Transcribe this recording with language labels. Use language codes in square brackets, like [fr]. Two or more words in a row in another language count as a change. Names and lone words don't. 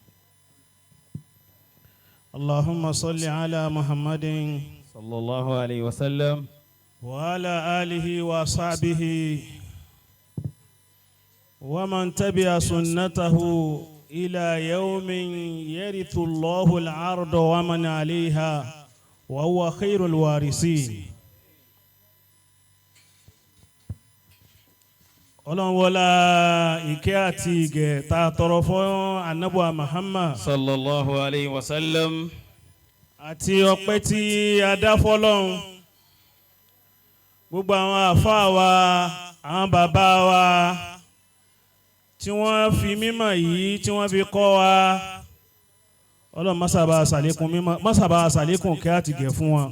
[ar] اللهم صل على محمد صلى الله عليه وسلم وعلى آله وصحبه ومن تبع سنته إلى يوم يرث الله الأرض ومن عليها وهو خير الوارثين. [yo] Ọlọ́run wọlá ìkẹ́ àti ìgẹ̀ tá a tọrọ fún Ànábì Muhammad [ar] صلى الله عليه وسلم [yo] àti ọpẹ́ tí a dá fọ́lọ́run gbogbo àwọn àfáà wa àwọn bàbá wa tí wọ́n fi mímọ̀ yìí tí wọ́n fi kọ́ wa Ọlọ́run masaba ṣàlékún mímọ́ masaba ṣàlékún kẹ́ àti gẹ̀ fún wọn.